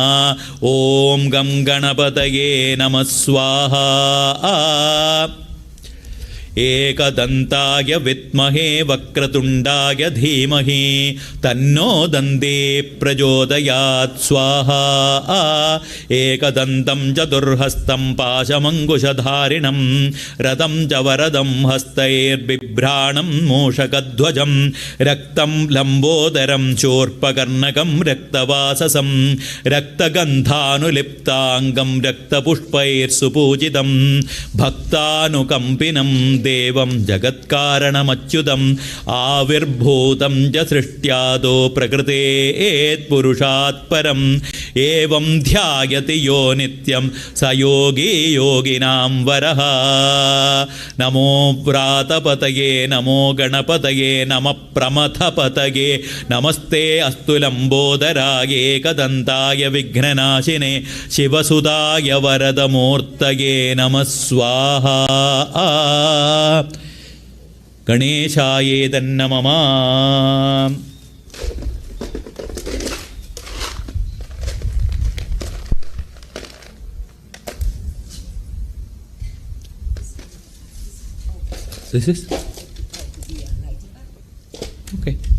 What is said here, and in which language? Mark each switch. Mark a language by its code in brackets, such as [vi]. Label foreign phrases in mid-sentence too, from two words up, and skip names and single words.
[sa] ॐ गं गणपतये नमः स्वाहा एकदन्ताय विद्महे वक्रतुण्डाय धीमहि तन्नो दन्ती प्रचोदयात् स्वाहा एकदन्तं चतुर्हस्तं पाशमङ्कुशधारिणं रथं च वरदं हस्तैर्बिभ्राणं मूषकध्वजं रक्तं लम्बोदरं शूर्पकर्णकं रक्तवाससं रक्तगन्धानुलिप्ताङ्गं रक्तपुष्पैर्सुपूजितं भक्तानुकम्पिनं ദേവം ജഗത്കാരണമച്യുതം ആവിർഭൂതം ച സൃഷ്ട്യാദോ പ്രകൃതേത് പുരുഷാത് പരം ഏവം ധ്യായതി യോ നിത്യം സ യോഗി യോഗിനാം വരഃ. നമോ വ്രാതപതയേ നമോ ഗണപതയേ നമ പ്രമഥപതയേ നമസ്തേ അസ്തു ലംബോദരായ ഏകദന്തായ വിഘ്നനാശിനേ ശിവസുതായ വരദമൂർത്തയേ നമഃ സ്വാഹ. ഗണേശായേതന്നമ. [en] This is okay.